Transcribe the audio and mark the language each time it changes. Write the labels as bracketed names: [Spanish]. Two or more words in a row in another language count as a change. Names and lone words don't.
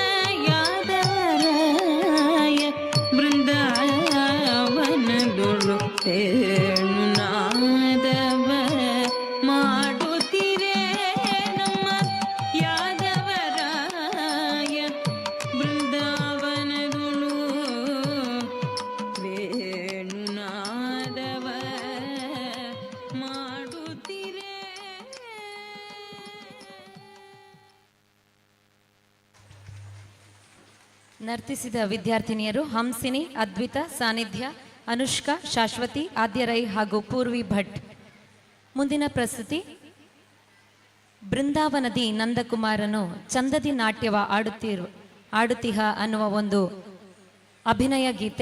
[Kannada] ಯಾದವರಾಯ ಬೃಂದಾವನದೊಳು ವೇಣುನಾದವ ಮಾಡುತ್ತಿರೇ ನಮ್ಮ ಯಾದವರಾಯ ಬೃಂದಾವನದೊಳು ವೇಣುನಾದವ ಮಾಡುತ್ತಿರೇ. ನರ್ತಿಸಿದ ವಿದ್ಯಾರ್ಥಿನಿಯರು ಹಂಸಿನಿ, ಅದ್ವಿತ, ಸಾನ್ನಿಧ್ಯ, ಅನುಷ್ಕಾ, ಶಾಶ್ವತಿ, ಆದ್ಯರೈ ಹಾಗೂ ಪೂರ್ವಿ ಭಟ್. ಮುಂದಿನ ಪ್ರಸ್ತುತಿ ಬೃಂದಾವನದಿ ನಂದಕುಮಾರನು ಚಂದದಿ ನಾಟ್ಯವ ಆಡುತ್ತಿಹ ಅನ್ನುವ ಒಂದು ಅಭಿನಯ ಗೀತೆ.